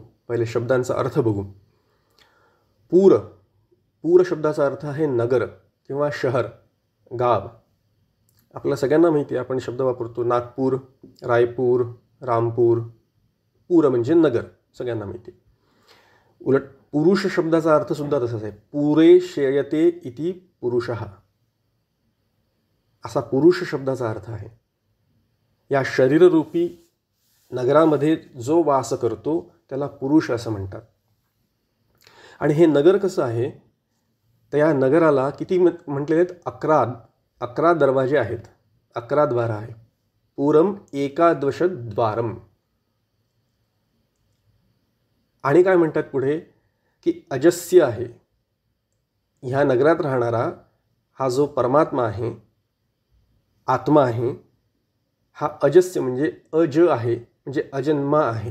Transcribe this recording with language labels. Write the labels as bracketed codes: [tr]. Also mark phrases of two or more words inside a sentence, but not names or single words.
[mr] पहिले शब्दांचा अर्थ बघू. पूर शब्दाचा अर्थ आहे नगर किंवा शहर, गाव. आपल्याला सगळ्यांना माहिती आहे, आपण शब्द वापरतो नागपूर, रायपूर, रामपूर. पूर म्हणजे नगर, सगळ्यांना माहिती. उलट पुरुष शब्दाचा अर्थ सुद्धा तसाच आहे. [sa] पुरे शेयते इति पुरुषः, [mr] असा पुरुष शब्दाचा अर्थ आहे. या शरीररूपी नगरामध्ये जो वास करतो त्याला पुरुष असं म्हणतात. आणि हे नगर कसं आहे, तर या नगराला किती म्हटलेले आहेत? 11 दरवाजे आहेत, 11 द्वार आहे. [sa] पूरम एकादश द्वारम. [mr] आणि काय म्हणतात पुढे की अजस्य आहे. ह्या नगरात राहणारा हा जो परमात्मा आहे, आत्मा आहे, हा अजस्य म्हणजे अज आहे, म्हणजे अजन्मा आहे.